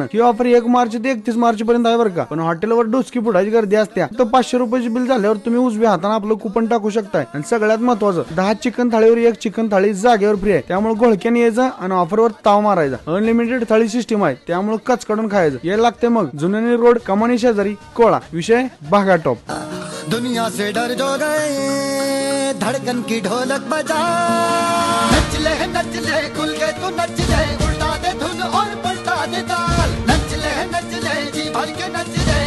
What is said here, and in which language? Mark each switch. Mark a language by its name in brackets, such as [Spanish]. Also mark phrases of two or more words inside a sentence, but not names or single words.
[Marathi] ही ऑफर 1 मार्च ते 31 मार्च पर्यंत आहे बरं का. पण हॉटेलवर डोसकी फुटाची गर्दी असते. तर 500 रुपयाची बिल झाल्यावर तुम्ही उजव्या हाताने आपलं कुपन टाकू शकताय. आणि सगळ्यात महत्वाचं 10 चिकन थाळीवर 1 चिकन थाळी जागेवर फ्री आहे. त्यामुळे घोळक्याने यायचं आणि ऑफरवर ताव मारायचा. अनलिमिटेड थाळी सिस्टीम आहे, त्यामुळे कच काढून खायचं. यायला लागते मग जुनेरी रोड, कमानी शेजारी, कोळा. विषय भागा टॉप. [Hindi] दुनिया से डर जो गए, धड़कन की ढोलक बजा, नच ले खुल के तू नच ले, उल्टा दे धुन और पलटा दे ताल, नच ले जी भर के नच